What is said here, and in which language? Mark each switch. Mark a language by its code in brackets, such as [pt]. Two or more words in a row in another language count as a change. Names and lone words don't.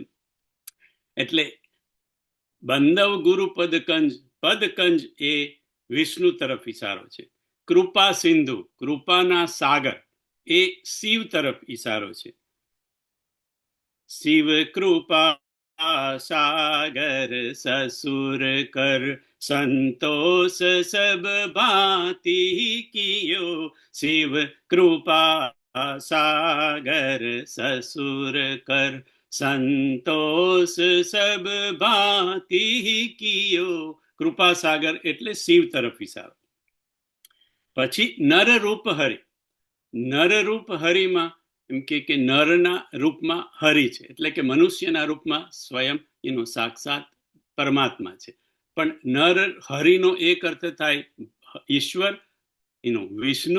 [gu] એટલે [awa] बंधव गुरु पदकंज, [gu] પદકંજ એ વિષ્ણુ તરફ ઈશારો છે. કૃપા સિંધુ, કૃપાના સાગર, એ શિવ તરફ ઈશારો છે. [awa] शिव कृपा सागर ससुर कर संतोष सब भांति कियो, शिव कृपा सागर ससुर कर संतोष सब भांति कियो. [gu] કૃપા સાગર એટલે શિવ તરફ ઈશારો. પછી નર રૂપ હરિ, નર રૂપ હરિમાં એમ કે નરના રૂપમાં હરિ છે, એટલે કે મનુષ્યના રૂપમાં સ્વયં એનો સાક્ષાત પરમાત્મા છે. પણ નર હરિનો એક અર્થ થાય ઈશ્વર, એનો વિષ્ણુ.